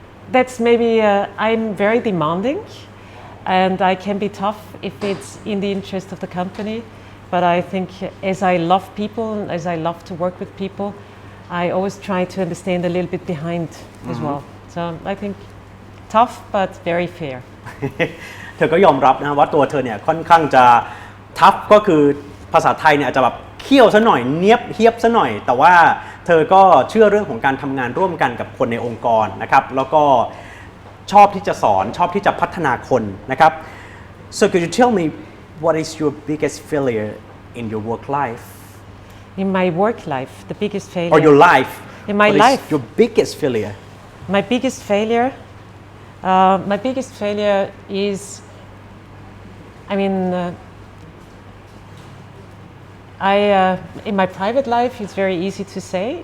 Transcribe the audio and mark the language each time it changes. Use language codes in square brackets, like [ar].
[en] That's maybe, I'm very demanding and I can be tough if it's in the interest of the company. But I think as I love people and as I love to work with people, I always try to understand a little bit behind as well. So I think tough but very fair. [th] เธอก็ยอมรับนะว่าตัวเธอเนี่ยค่อนข้างจะทัฟก็คือภาษาไทยเนี่ยอาจจะแบบเคี่ยวซะหน่อยเนียบเฮียบซะหน่อยแต่ว่าเธอก็เชื่อเรื่องของการทำงานร่วมกันกับคนในองค์กรนะครับแล้วก็ชอบที่จะสอนชอบที่จะพัฒนาคนนะครับ [en] So could you tell me what is your biggest failure in your work life? In my work life, the biggest failure. Or your life? In my what life. Is your biggest failure? My biggest failure. My biggest failure is, in my private life, it's very easy to say.